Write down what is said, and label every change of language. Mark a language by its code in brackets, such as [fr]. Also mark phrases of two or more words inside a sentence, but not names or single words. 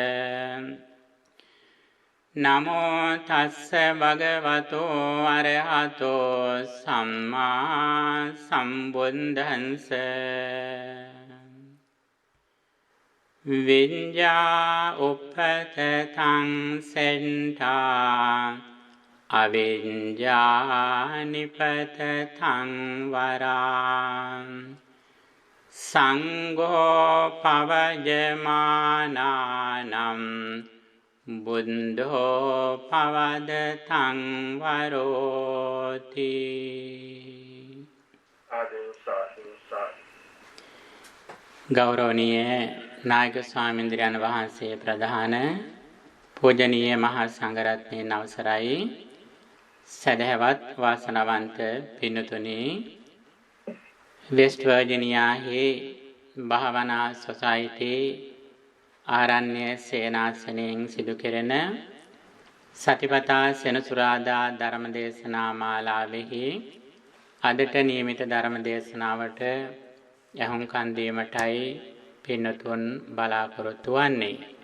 [pi] නමෝ තස්ස භගවතෝ අරහතෝ සම්මා සම්බුද්දන්ස විඤ්ඤා උපතතං සෙන්ඨා අවිඤ්ඤා නිපතතං වරං සංඝෝ පවජමානානම් බුද්ධෝ පවදතං වරෝති. [si] ගෞරවනීය නායක ස්වාමීන්ද්‍රයන් වහන්සේ ප්‍රධාන පූජනීය මහා සංඝරත්නයන් අවසරයි සදහවත් වාසනාවන්ත පින්තුනි වෙස්ට් වර්ජිනියාහි භාවනා සොසයිටි ආරණ්‍ය සේනාසනයෙන් සිදු කෙරෙන සතිපතා සෙනසුරාදා ධර්ම දේශනා මාලාවෙහි අදට නියමිත ධර්ම දේශනාවට යහුම්කන් දීමටයි පින්තුන් බලාපොරොත්තු වන්නේ.